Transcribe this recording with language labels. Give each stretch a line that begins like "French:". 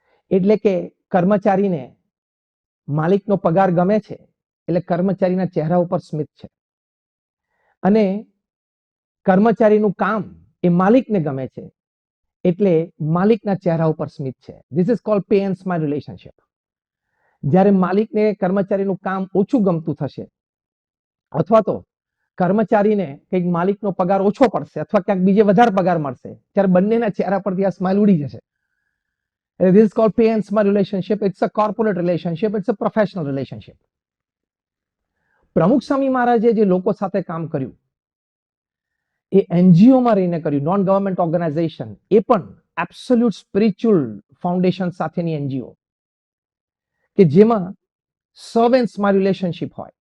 Gujarati: એટલે કે કર્મચારીને માલિકનો પગાર ગમે છે એટલે કર્મચારીના ચહેરા ઉપર સ્મિત છે અને કર્મચારીનું કામ એ માલિકને ગમે છે એટલે માલિકના ચહેરા ઉપર સ્મિત છે.
English: This is called pay and smile relationship.
Gujarati: જ્યારે માલિકને કર્મચારીનું કામ ઓછું ગમતું થશે અથવા તો કર્મચારીને કંઈક માલિકનો પગાર ઓછો પડશે અથવા ક્યાંક બીજે વધારે પગાર મળશે ત્યારે બંનેના ચહેરા પરથી આ સ્માઇલ ઉડી જશે.
English: This is called pay and smile relationship. It's a corporate relationship. It's a professional relationship.
Gujarati: પ્રમુખ સ્વામી મહારાજે જે લોકો સાથે કામ કર્યું એ એનજીઓમાં રહીને કર્યું, નોન ગવર્મેન્ટ ઓર્ગેનાઇઝેશન, એ પણ એબ્સોલ્યુટ સ્પિરિચ્યુઅલ ફાઉન્ડેશન સાથેની એનજીઓ કે જેમાં સર્વ એન્ડ સ્માઇલ રિલેશનશિપ હોય.